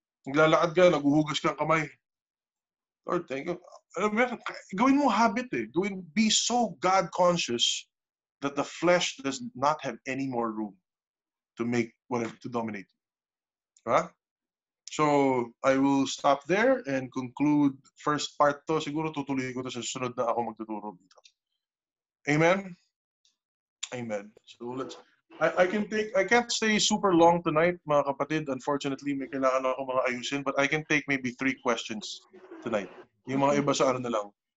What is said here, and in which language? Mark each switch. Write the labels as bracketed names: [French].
[Filipino] Naglalakad ka, naguhugas ka ng kamay. Lord, thank you. Gawin mo habit eh. [English] Be so God-conscious that the flesh does not have any more room to dominate you. Huh? So, I will stop there and conclude first part to. [Filipino] Siguro tutuloy ko to sa susunod na ako magtuturo dito. [English] Amen? Amen. So, I can't stay super long tonight, mga kapatid. Unfortunately, [Filipino] may kailangan ako mga ayusin, [English] but I can take maybe 3 questions tonight. [Filipino] Yung mga iba sa ano na lang.